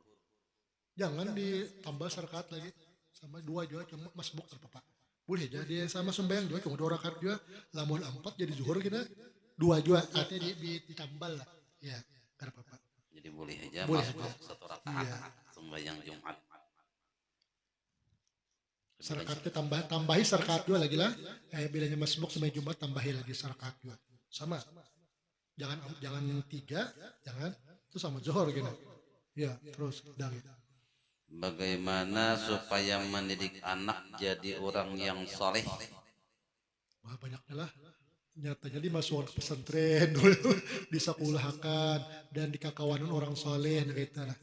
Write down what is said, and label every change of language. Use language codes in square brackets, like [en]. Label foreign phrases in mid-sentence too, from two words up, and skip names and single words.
[bjn] Jangan ditambah serkat lagi. Sama 2 juga cuma masbuk apa-apa. Boleh jadi sama sembahyang juga cuma 2 rakaat juga. Lamun 4 jadi zuhur kita 2 juga artinya ditambal lah. Ya, enggak apa-apa. Jadi boleh aja Boleh masbuk aja. satu rakaat Iya. sembahyang Jumat. Serkatnya tambahi serkat dua lagi lah. Bilanya masbuk sama Jumat tambahi lagi serkat dua. Sama. Jangan 3, jangan itu sama zuhur gitu. Ya, terus udah gitu. Bagaimana supaya mendidik anak jadi orang yang soleh? Wah, banyaknya lah. Nyatanya dimasukkan ke pesantren dulu, disekolahkan dan di kakawanan orang soleh gitu lah.